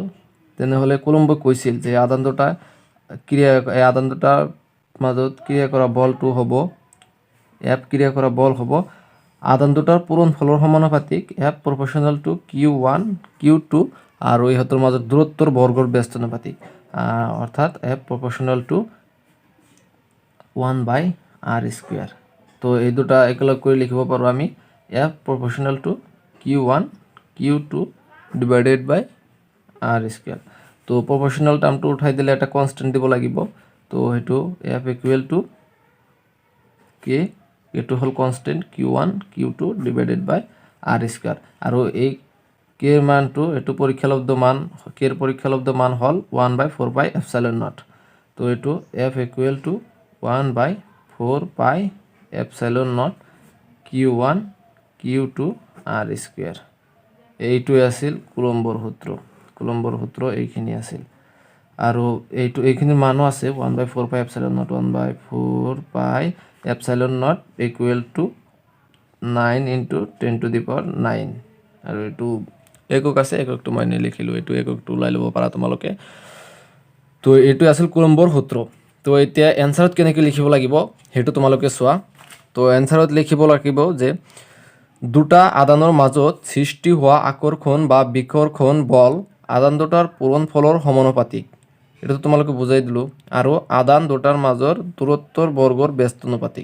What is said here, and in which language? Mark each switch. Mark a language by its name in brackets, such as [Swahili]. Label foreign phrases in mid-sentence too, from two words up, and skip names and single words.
[Assamese] তেনেহ'লে কুলম্বে কৈছিল যে এই আদান দুটাৰ মাজত ক্ৰিয়া কৰা বলটো হ'ব F ক্ৰিয়া কৰা বল হ'ব আদান দুটাৰ পূৰণ ফলৰ সমানুপাতিক [English] F proportional to Q1 Q2 [Assamese] আৰু ইহঁতৰ মাজত দূৰত্বৰ বৰ্গৰ ব্যস্তানুপাতিক অর্থাৎ [English] F proportional to 1/r²। [Assamese] তো এই দুটা একেলগ করে লিখিব পারো আমি [English] F proportional to Q1 Q2 divided by r²। [Assamese] তো proportional টার্মটো উঠাই দিলে এটা কনস্ট্যান্ট দিব লাগিব। তো সেইটো [English] F equal to K, [Assamese] এইটো হল কনস্ট্যান্ট [English] Q1 Q2 divided by r² [Assamese] আৰু এই কে এর মানটো এইটো পৰীক্ষালব্ধ মান কে এর পৰীক্ষালব্ধ মান হল 1/4πε0। তো এইটো [English] F equal to 1/4πε0 Q1 Q2 r²। [Assamese] এইটোৱে আছিল কুলম্বৰ সূত্ৰ এইখিনি আছিল আৰু এইখিনিৰ মানো আছে [English] 1/4πε0 1/4πε0 equal to 9 into 10 to the power 9 [Assamese] আৰু এইটো একক আছে, এককটো মই নিলিখিলোঁ, এইটো এককটো ওলাই ল'ব পাৰা তোমালোকে। তো এইটো আছিল কুলম্বৰ সূত্ৰ। তো এতিয়া এনসাৰত কেনেকৈ লিখিব লাগিব সেইটো তোমালোকে চোৱা। তো এনসাৰত লিখিব লাগিব যে দুটা আদানৰ মাজত সৃষ্টি হোৱা আকৰ্ষণ বা বিকৰ্ষণ বল আদান দুটাৰ পূৰণ ফলৰ সমানুপাতিক, এটা তোমালোকে বুজাই দিলোঁ, আৰু আদান দুটাৰ মাজৰ দূৰত্বৰ বৰ্গৰ ব্যস্তানুপাতিক।